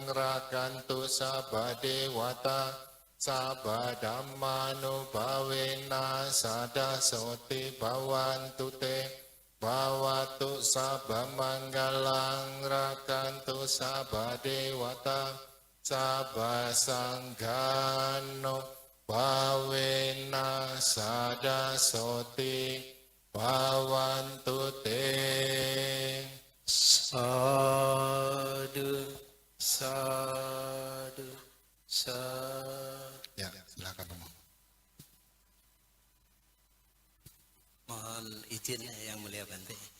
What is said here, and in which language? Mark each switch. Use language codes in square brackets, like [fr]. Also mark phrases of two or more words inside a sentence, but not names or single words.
[pi] rakantu sabha dewata sabha dhammanu bhavena sada soti bhavantu te bhavatu sabha manggalang rakantu sabha dewata sabha sanghano Bhavena sada soti bhavantu te. Sadu, sadu, sadu. [id] Ya, silakan Om. Mohon izin yang mulia Bante.